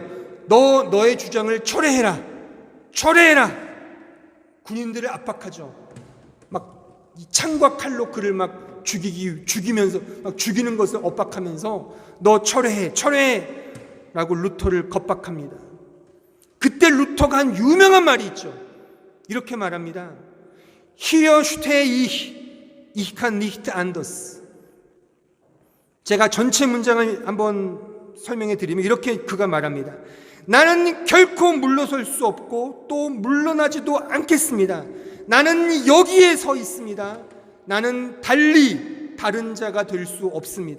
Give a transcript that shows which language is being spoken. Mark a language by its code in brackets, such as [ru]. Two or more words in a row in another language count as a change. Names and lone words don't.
[ko] 너의 주장을 철회해라. 군인들을 압박하죠. 막 창과 칼로 그를 막 죽이면서 막 죽이는 것을 압박하면서 너 철회해 라고 루터를 겁박합니다. 그때 루터가 한 유명한 말이 있죠. 이렇게 말합니다. [de] Hier stehe ich kann nicht anders. [ko] 제가 전체 문장을 한번 설명해 드리면 이렇게 그가 말합니다. 나는 결코 물러설 수 없고 또 물러나지도 않겠습니다. 나는 여기에 서 있습니다. 나는 달리 다른 자가 될 수 없습니다.